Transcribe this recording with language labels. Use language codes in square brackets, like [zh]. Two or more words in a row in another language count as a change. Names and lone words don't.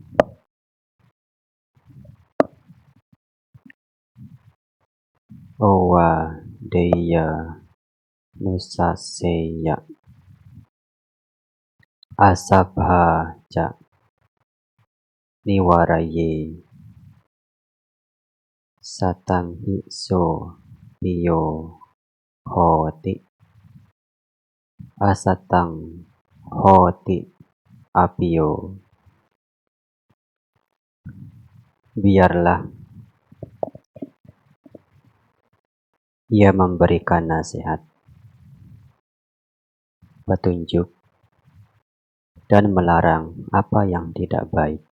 [pi] Owa deya nusaseya asabha ca niwaraye satang hiso piyo hoti asatang hoti apiyo. [id] Biarlah ia memberikan nasihat, petunjuk, dan melarang apa yang tidak baik.